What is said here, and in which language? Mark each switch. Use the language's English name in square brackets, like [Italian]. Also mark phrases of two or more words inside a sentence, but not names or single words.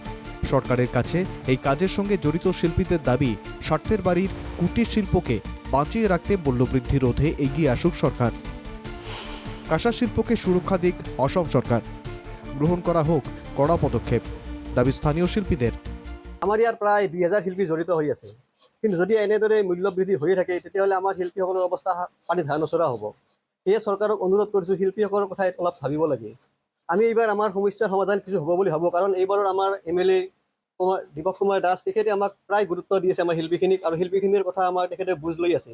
[Bangla] সরকারের কাছে এই কাজের সঙ্গে জড়িত শিল্পীদের দাবি, স্বার্থের বাড়ির কুটির শিল্পকে বাঁচিয়ে রাখতে মূল্যবৃদ্ধি রোধে এগিয়ে আসুক সরকার। কাঁসা শিল্পকে সুরক্ষা দিক অসম সরকার। গ্রহণ করা হোক কড়া পদক্ষেপ, দাবি স্থানীয় শিল্পীদের। [Assamese] আমাৰ ইয়াৰ প্ৰায় 2000 শিল্পী জড়িত হৈ আছে, কিন্তু যদি এনেদৰে মূল্য বৃদ্ধি হৈ থাকে তেতিয়াহ'লে আমাৰ শিল্পীসকলৰ অৱস্থা পানী ধাৰ নচৰা হ'ব। সেয়ে চৰকাৰক অনুৰোধ কৰিছোঁ, শিল্পীসকলৰ কথা অলপ ভাবিব লাগে। আমি এইবাৰ আমাৰ সমস্যাৰ সমাধান কিছু হ'ব বুলি ভাবোঁ, কাৰণ এইবাৰৰ আমাৰ MLA দীপক কুমাৰ দাস তেখেতে আমাক প্ৰায় গুৰুত্ব দি আছে আমাৰ শিল্পীখিনিক, আৰু শিল্পীখিনিৰ কথা আমাৰ তেখেতে বুজ লৈ আছে।